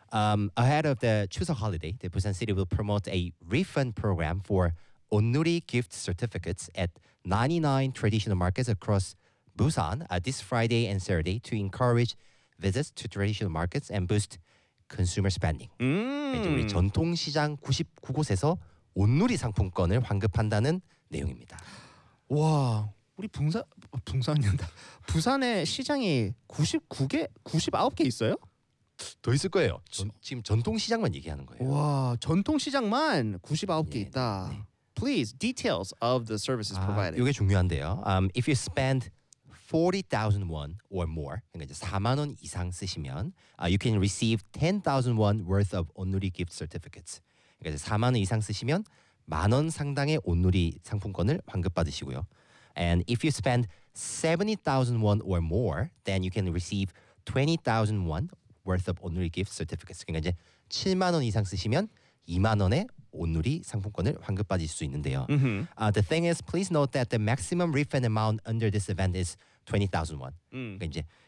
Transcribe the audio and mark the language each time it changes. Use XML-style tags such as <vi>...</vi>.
<en>Ahead of the Chuseok holiday, the Busan City will promote a refund program for 온누리 gift certificates at 99 traditional markets across Busan this Friday and Saturday to encourage visits to traditional markets and boost consumer spending.</en> <ko>우리 전통시장 99곳에서 온누리 상품권을 환급한다는 내용입니다. 와, 우리 붕산이었다. 부산의 시장이 99개, 99개 있어요? 더 있을 거예요. 지금 전통시장만 얘기하는 거예요. 와, 전통시장만 99개 예, 있다.</ko> <en>네. Please, details of the services 아, provided.</en> <ko>이게 중요한데요.</ko> <en>If you spend 40,000 won or more,</en> <ko>그러니까 이제 4만 원 이상 쓰시면</ko> <en>you can receive 10,000 won worth of 온누리 gift certificates.</en> <ko>그러니까 이제 4만 원 이상 쓰시면 만 원 상당의 온누리 상품권을 환급받으시고요.</ko> <en>And if you spend 70,000 won or more, then you can receive 20,000 won worth of 온누리 gift certificates.</en> <ko>그러니까 이제 7만 원 이상 쓰시면 2만 원의 온누리 상품권을 환급받을 수 있는데요. Mm-hmm.</ko> <en>The thing is, please note that the maximum refund amount under this event is 20,000 won.</en> <ko>그러니까 이제</ko>